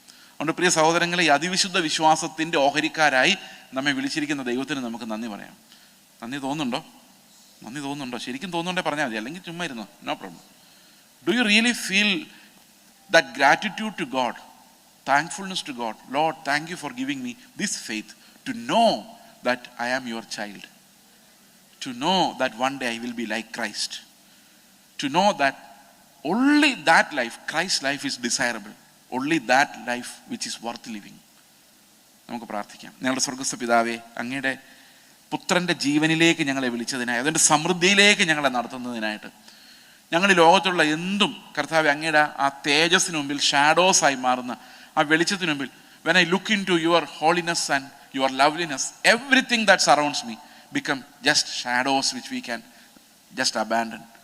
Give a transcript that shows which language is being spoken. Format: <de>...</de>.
<ml>അതുകൊണ്ട് പ്രിയ സഹോദരങ്ങളെ, ഈ അതിവിശുദ്ധ വിശ്വാസത്തിൻ്റെ ഓഹരിക്കാരായി നമ്മെ വിളിച്ചിരിക്കുന്ന ദൈവത്തിന് നമുക്ക് നന്ദി പറയാം. നന്ദി തോന്നുന്നുണ്ടോ? ശരിക്കും തോന്നുന്നുണ്ടേ പറഞ്ഞാൽ മതി, അല്ലെങ്കിൽ ചുമ്മാ ഇരുന്നോ,</ml> <en>No problem. Do you really feel that gratitude to God, thankfulness to God? Lord, thank you for giving me this faith to know that I am your child, to know that one day I will be like Christ, to know that only that life, Christ's life, is desirable, only that life which is worth living.</en> <ml>നമുക്ക് പ്രാർത്ഥിക്കാം. ഞങ്ങളുടെ സ്വർഗ്ഗസ്ഥ പിതാവേ, അങ്ങയുടെ പുത്രൻ്റെ ജീവനിലേക്ക് ഞങ്ങളെ വിളിച്ചതിനായി, അതിൻ്റെ സമൃദ്ധിയിലേക്ക് ഞങ്ങളെ നടത്തുന്നതിനായിട്ട്, ഞങ്ങൾ ഈ ലോകത്തുള്ള എന്തും കർത്താവേ അങ്ങയുടെ ആ തേജസ്സിന് മുമ്പിൽ ഷാഡോസായി മാറുന്ന ആ വെളിച്ചത്തിന് മുമ്പിൽ,</ml> <en>when I look into your holiness and your loveliness, everything that surrounds me become just shadows which we can just abandon.</en>